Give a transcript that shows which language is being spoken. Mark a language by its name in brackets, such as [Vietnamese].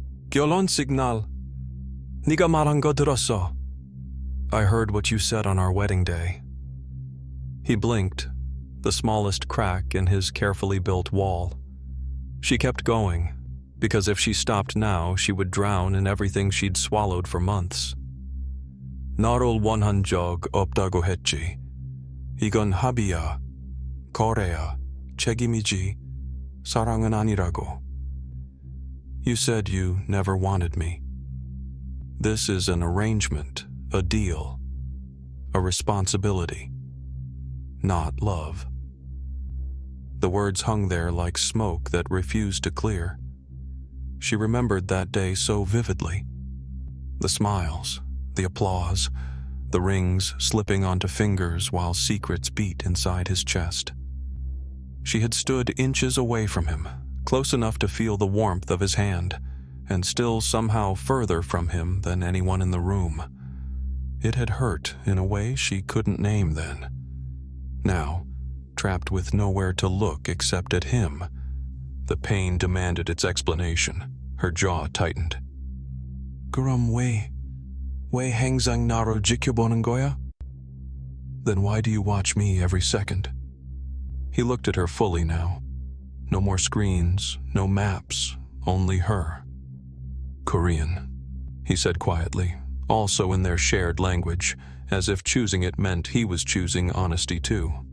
[Korean] 결혼 signal. 네가 말한 거 들었어. [English] I heard what you said on our wedding day. He blinked, the smallest crack in his carefully built wall. She kept going, because if she stopped now, she would drown in everything she'd swallowed for months. [Korean] 나를 원한 적 없다고 했지. 이건 합의야, 거래야, 책임이지, 사랑은 아니라고. [English] You said you never wanted me. This is an arrangement, a deal, a responsibility, not love. The words hung there like smoke that refused to clear. She remembered that day so vividly. The smiles, the applause, the rings slipping onto fingers while secrets beat inside his chest. She had stood inches away from him, close enough to feel the warmth of his hand, and still somehow further from him than anyone in the room. It had hurt in a way she couldn't name then. Now, trapped with nowhere to look except at him, the pain demanded its explanation. Her jaw tightened. [Korean] 그럼 왜 항상 나를 지켜보는 거야? [English] Then why do you watch me every second? He looked at her fully now. No more screens, no maps, only her. Korean, he said quietly, also in their shared language, as if choosing it meant he was choosing honesty too.